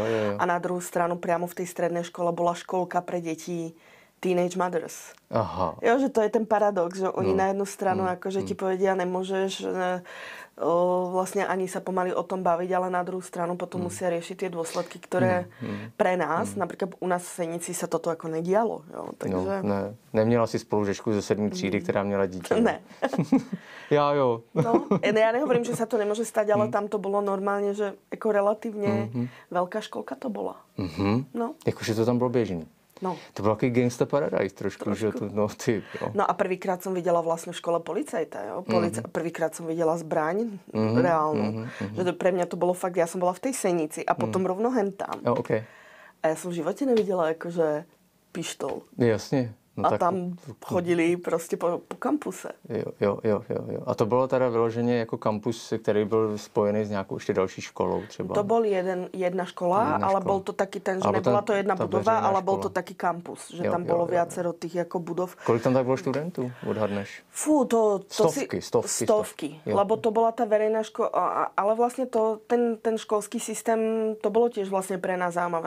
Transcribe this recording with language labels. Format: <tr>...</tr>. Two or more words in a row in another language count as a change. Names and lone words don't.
<sk>A na druhú stranu priamo v tej strednej škole bola školka pre deti</sk> <en>teenage mothers.</en> <sk>Aha. Jo, že to je ten paradox, že oni na jednu stranu akože ti povedia, nemôžeš vlastne ani sa pomaly o tom baviť, ale na druhú stranu potom musia riešiť tie dôsledky, ktoré pre nás, napríklad u nás v Senici sa toto ako nedialo. Jo, takže... No,</sk> <cs>neměla si spolužečku ze 7. třídy, která měla dítě. Ne.</cs> <sk>Ja, jo. No, ja nehovorím, že sa to nemôže stať, ale tam to bolo normálne, že ako relatívne veľká školka to bola. No.</sk> <cs>Jakože to tam bylo běžný. No. To byl takový Gangsta Paradise trošku. Že to, jo.</cs> <sk>No a prvýkrát som videla vlastne v škole policajta.</sk> <cs>Jo?</cs> <sk>Prvýkrát som videla zbraň reálnu. Že pre mňa to bolo fakt, ja som bola v tej Senici a potom rovno hentam.</sk> <cs>Okay.</cs> <sk>A ja som v živote nevidela akože pištol. Jasne. No, a tam chodili prostě po kampuse.</sk> <cs>Jo. A to bylo teda vyloženě jako kampus, který byl spojený s nějakou ještě další školou třeba?</cs> <sk>To bol jedna škola, ale bol to taký ten, že nebola to jedna budova, ale bol to taký kampus. Že tam bolo viacero tých jako budov.</sk> <cs>Kolik tam tak bylo študentů, odhadneš?</cs> <sk>Fú, to Stovky. Lebo to bola tá verejná škola. Ale vlastne ten školský systém, to bolo tiež vlastne pre nás zaujímavé.</sk>